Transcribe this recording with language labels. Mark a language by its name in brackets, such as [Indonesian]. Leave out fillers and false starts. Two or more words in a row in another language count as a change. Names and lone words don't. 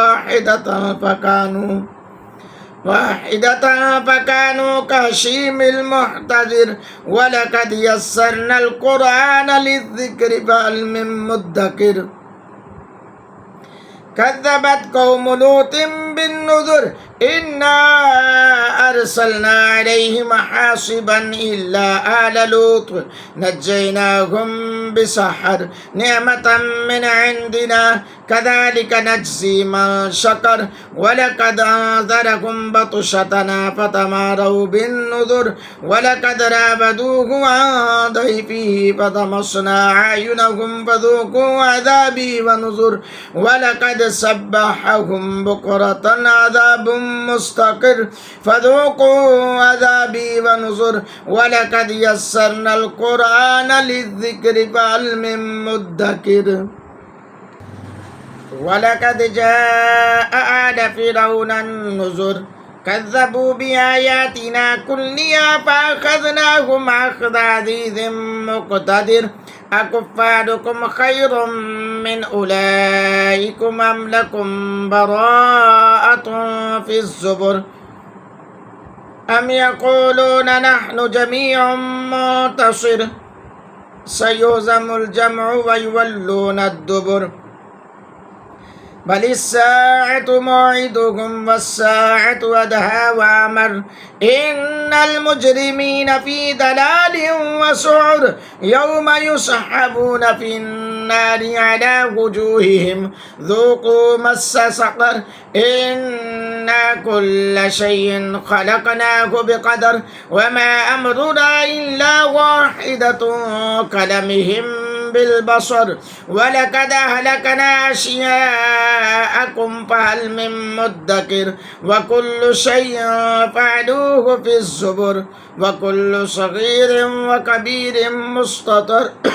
[Arabic] واحدة فكانوا كهشيم المحتظر ولقد يسرنا القرآن للذكر فهل من مدكر كذبت قوم لوط بالنذر إنا أرسلنا عليهم حاصبا إلا آل لوط نجيناهم بسحر نعمة من عندنا كذلك نجزي من شكر ولقد أنذرهم بطشتنا فتماروا بالنذر ولقد راودوه عن ضيفه فطمسنا أعينهم فذوقوا عذابي ونذر ولقد صبحهم بكرة عذاب مستقر فذوقوا عذابي ونذر ولقد يسرنا القرآن للذكر فهل من مدكر ولقد جاء آل فرعون النذر كذبوا بآياتنا كلها فأخذناهم أخذ عزيز مقتدر أكفاركم خير من أولئكم أم لكم براءة في الزبر أم يقولون نحن جميع منتصر سيهزم الجمع ويولون الدبر بل الساعة موعدهم والساعة أدهى وأمر إن المجرمين في ضلال وسعر يوم يسحبون في النار على وجوههم ذوقوا مس سقر إنا كل شيء خلقناه بقدر وما أمرنا إلا واحدة كلمح بالبصر ولقد أهلكنا أشياعكم فهل من مدكر وكل شيء فعلوه في الزبر وكل صغير وكبير مستطر